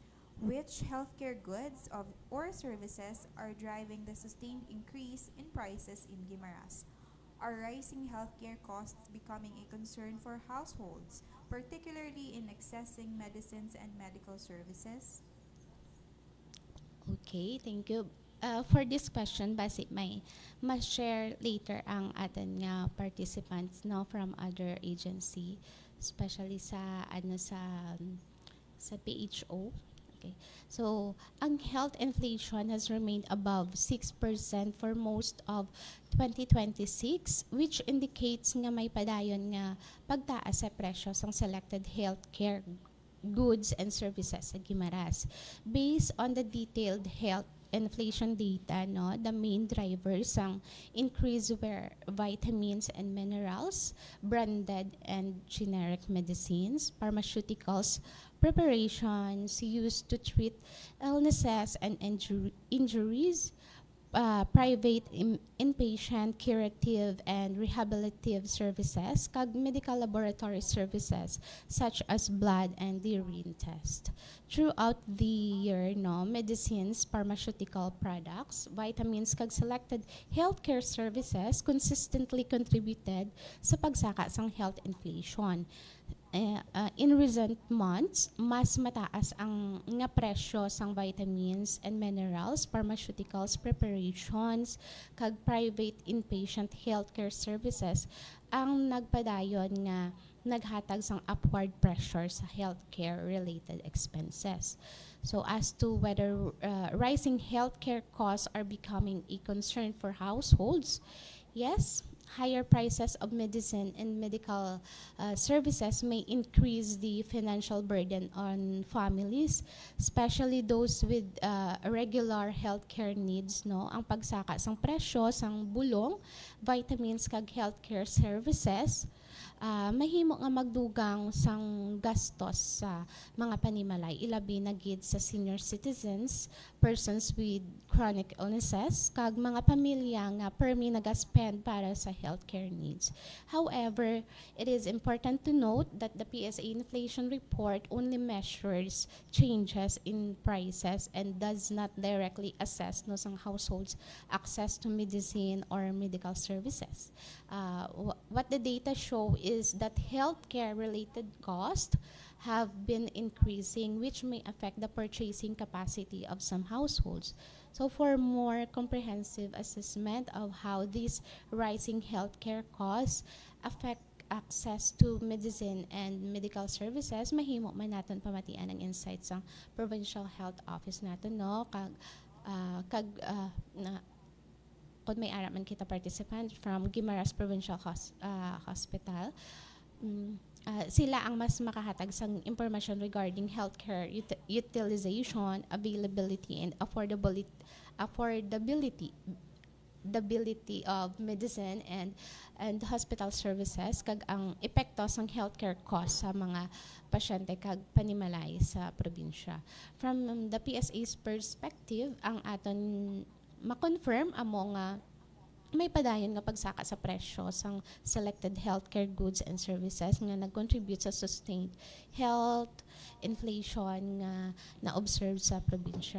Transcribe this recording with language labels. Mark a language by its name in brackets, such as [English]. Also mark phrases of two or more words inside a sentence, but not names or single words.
[English] Which healthcare goods or services are driving the sustained increase in prices in Guimaras? Are rising healthcare costs becoming a concern for households, particularly in accessing medicines and medical services? Okay, thank you. For this question, [Hiligaynon] basi may ma-share later ang atin nga participants no [English] from other agency, [Hiligaynon] especially sa sa PHO. Okay. [English] So, ang health inflation has remained above 6% for most of 2026, which indicates [Hiligaynon] nga may padayon nga pagtaas sa presyo sang [English] selected healthcare goods and services sa Guimaras. Based on the detailed health inflation data, no, the main drivers ang increase were vitamins and minerals, branded and generic medicines, pharmaceuticals, preparations used to treat illnesses and injuries, private inpatient curative and rehabilitative services, kag medical laboratory services such as blood and urine test. Throughout the year, no, medicines, pharmaceutical products, vitamins, kag selected healthcare services consistently contributed [Hiligaynon] sa pagsaka sang [English] health inflation. In recent months, [Hiligaynon] mas mataas ang nga presyo sang [English] vitamins and minerals, pharmaceuticals, preparations, [Hiligaynon] kag [English] private inpatient healthcare services [Hiligaynon] ang nagpadayon nga naghatag sang [English] upward pressure [Hiligaynon] sa [English] healthcare related expenses. So as to whether rising healthcare costs are becoming a concern for households, yes, higher prices of medicine and medical services may increase the financial burden on families, especially those with regular healthcare needs. [Hiligaynon] No, ang pagsaka sang presyo sang bulong, vitamins kag [English] healthcare services [Hiligaynon] mahimo nga magdugang sang gastos sa mga panimalay ilabi na gid sa [English] senior citizens, persons with chronic illnesses [Hiligaynon] kag mga pamilya nga permi nagaspend para sa [English] healthcare needs. However, it is important to note that the PSA inflation report only measures changes in prices and does not directly assess no sang households access to medicine or medical services. What the data show is that healthcare related costs have been increasing, which may affect the purchasing capacity of some households. So, for more comprehensive assessment of how these rising healthcare costs affect access to medicine and medical services, [Hiligaynon] mahimo man naton pamatian ang [English] insights ng provincial health office [Hiligaynon] naton no na kung may ara man kita [English] participant from Guimaras Provincial Hospital. [Hiligaynon] Sila ang mas makahatag sang [English] information regarding healthcare utilization, availability, and affordability of medicine and hospital services [Hiligaynon] kag ang epekto sang [English] healthcare cost [Hiligaynon] sa mga pasyente kag panimalay sa probinsya. [English] From the PSA's perspective, [Hiligaynon] ang aton ma-confirm amo nga may padayon nga pagsaka sa presyo sang [English] selected healthcare goods and services [Hiligaynon] nga nag-contribute sa [English] sustained health inflation [Hiligaynon] nga na-observe sa probinsya.